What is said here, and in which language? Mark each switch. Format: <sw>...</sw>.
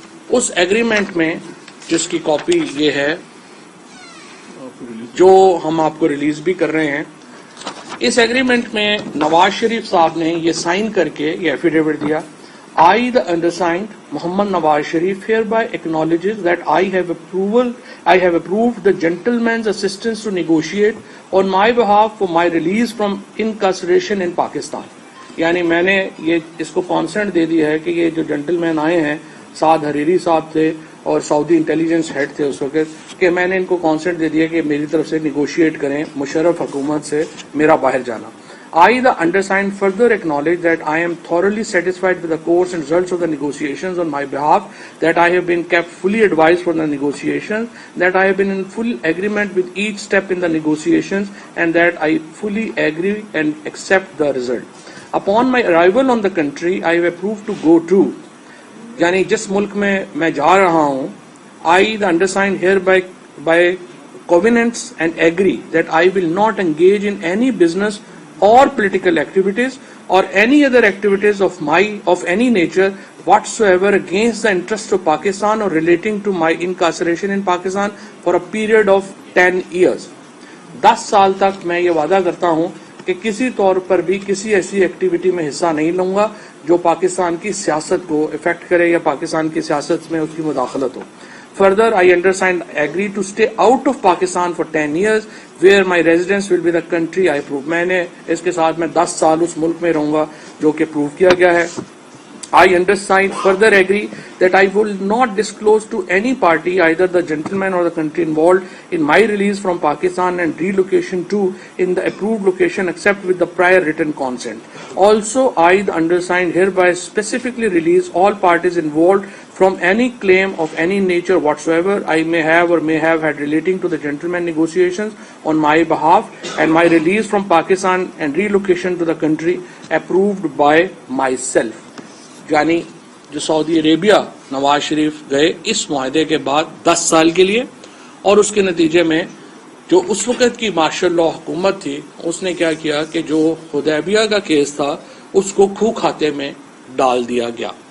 <ur>اس agreement میں جس کی کاپی یہ ہے جو ہم آپ کو ریلیز بھی کر رہے ہیں، اس ایگریمنٹ میں نواز شریف صاحب نے یہ سائن کر کے یہ ایفیڈیوٹ دیا:</ur> <en>I, the undersigned, Muhammad Nawaz Sharif, hereby acknowledges that I have approved the gentleman's assistance to negotiate on my behalf for my release from incarceration in Pakistan.</en> <ur>یعنی میں نے یہ اس کو کانسنٹ دے دیا ہے کہ یہ جو جنٹل مین آئے ہیں، سعد حریری صاحب تھے اور سعودی انٹیلیجنس ہیڈ تھے اس وقت، کہ میں نے ان کو کانسنٹ دے دیا کہ میری طرف سے نیگوشیٹ کریں مشرف حکومت سے میرا باہر جانا.</ur> <en>I, the undersigned, further acknowledge that I am thoroughly satisfied with the course and results of the negotiations on my behalf, that I have been kept fully advised for the negotiations, that I have been in full agreement with each step in the negotiations, and that I fully agree and accept the result. Upon my arrival on the country, I have approved to go to,</en> <ur>یعنی جس ملک میں جا رہا ہوں،</ur> <en>I, the undersigned, hereby covenants and agree that I will not engage in any business or political activities or any other activities of any nature whatsoever against the interests of Pakistan or relating to my incarceration in Pakistan for a period of 10 years.</en> <ur>10 سال تک میں یہ وعدہ کرتا ہوں کہ کسی طور پر بھی کسی ایسی ایکٹیویٹی میں حصہ نہیں لوں گا جو پاکستان کی سیاست کو افیکٹ کرے یا پاکستان کی سیاست میں اس کی مداخلت ہو.</ur> <en>Further, I understand agree to stay out of Pakistan for 10 years where my residence will be the country I approve.</en> <ur>میں نے اس کے ساتھ میں 10 سال اس ملک میں رہوں گا جو کہ پروو کیا گیا ہے.</ur> <en>I understand further agree that I will not disclose to any party either the gentleman or the country involved in my release from Pakistan and relocation to in the approved location except with the prior written consent. Also, I, the undersigned, hereby specifically release all parties involved from any claim of any nature whatsoever I may have or may have had relating to the gentleman negotiations on my behalf and my release from Pakistan and relocation to the country approved by myself.</en> <ur>یعنی جو سعودی عربیہ نواز شریف گئے اس معاہدے کے بعد 10 سال کے لیے، اور اس کے نتیجے میں جو اس وقت کی ماشاء اللہ حکومت تھی اس نے کیا کیا کہ جو حدیبیہ کا کیس تھا اس کو کھو کھاتے میں ڈال دیا گیا.</ur>